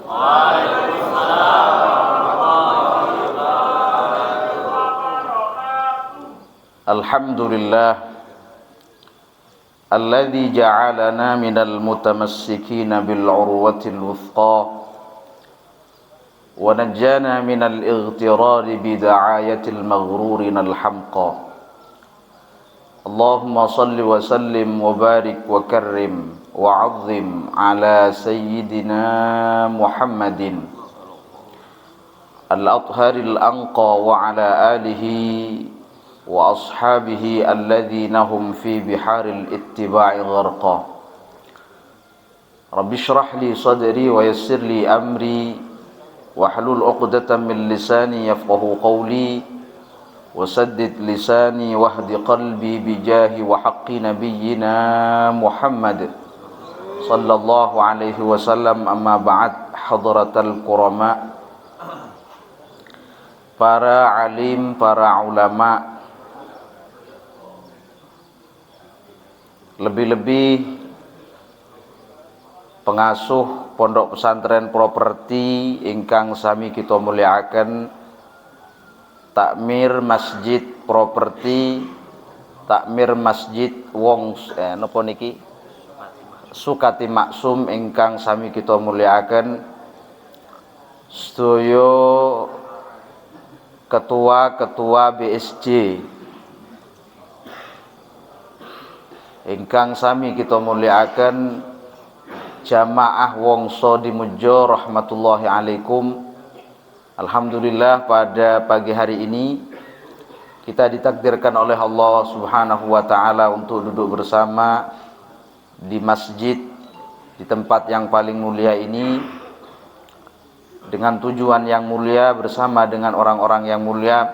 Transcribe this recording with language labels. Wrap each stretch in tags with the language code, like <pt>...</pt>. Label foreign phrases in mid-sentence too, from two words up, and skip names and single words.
<ar>الحمد لله الذي جعلنا من المتمسكين بالعروة الوثقى ونجانا من الاغترار بدعايات المغرورين الحمقى. اللهم صل وسلم وبارك وكرم وعظم على سيدنا محمد الأثر الأنقى وعلى آله وأصحابه الذين هم في بحار الاتباع غرقى. رب اشرح لي صدري ويسر لي أمري واحلل عقدة من لساني يفقهوا قولي وسدد لساني واهد قلبي بجاه وحق نبينا محمد صلى الله عليه وسلم. أما بعد. حضرات الكرام,</ar> <id>para alim, para ulama, lebih-lebih</id> <jv>pengasuh pondok pesantren properti ingkang sami kita mulyakaken, takmir masjid properti, takmir masjid wong napa niki Sukati Maksum ingkang sami kita mulyakaken, sedaya ketua-ketua BSJ ingkang sami kita mulyakaken, jamaah Wongso di Mujo</jv> <ar>رحمة الله عليكم.</ar> <jv>Alhamdulillah,</jv> <id>pada pagi hari ini kita ditakdirkan oleh Allah</id> <ar>سبحانه وتعالى</ar> <id>untuk duduk bersama di masjid, di tempat yang paling mulia ini, dengan tujuan yang mulia, bersama dengan orang-orang yang mulia.</id>